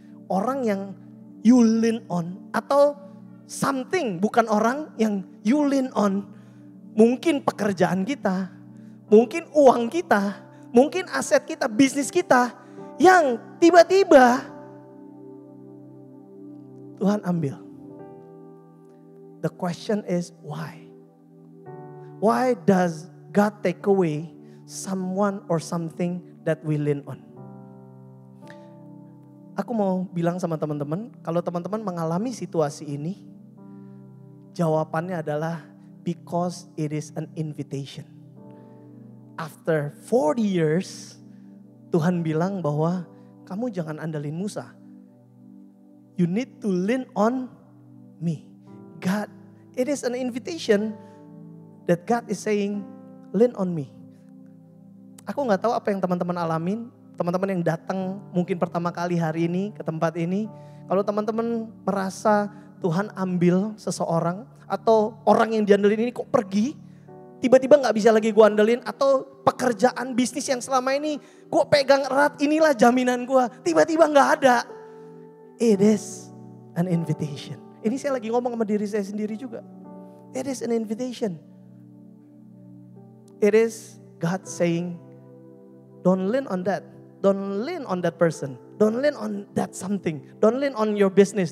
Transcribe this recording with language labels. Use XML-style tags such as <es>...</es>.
<id>Orang yang</id> <en>you lean on</en> <id>atau</id> <en>something,</en> <id>bukan orang yang</id> <en>you lean on.</en> <id>Mungkin pekerjaan kita, mungkin uang kita, mungkin aset kita, bisnis kita yang tiba-tiba Tuhan ambil.</id> <en>The question is why? Why does God take away someone or something that we lean on?</en> <id>Aku mau bilang sama teman-teman, kalau teman-teman mengalami situasi ini, jawabannya adalah</id> <en>because it is an invitation. After 40 years,</en> <id>Tuhan bilang bahwa kamu jangan andalin Musa.</id> <en>You need to lean on me. God, it is an invitation that God is saying, lean on me.</en> <id>Aku gak tahu apa yang teman-teman alamin. Teman-teman yang datang mungkin pertama kali hari ini ke tempat ini. Kalau teman-teman merasa Tuhan ambil seseorang atau orang yang diandelin ini kok pergi. Tiba-tiba gak bisa lagi gue andelin. Atau pekerjaan bisnis yang selama ini gue pegang erat, inilah jaminan gue. Tiba-tiba gak ada.</id> <en>It is an invitation.</en> <id>Ini saya lagi ngomong sama diri saya sendiri juga.</id> <en>It is an invitation. It is God saying, don't lean on that. Don't lean on that person. Don't lean on that something. Don't lean on your business.</en>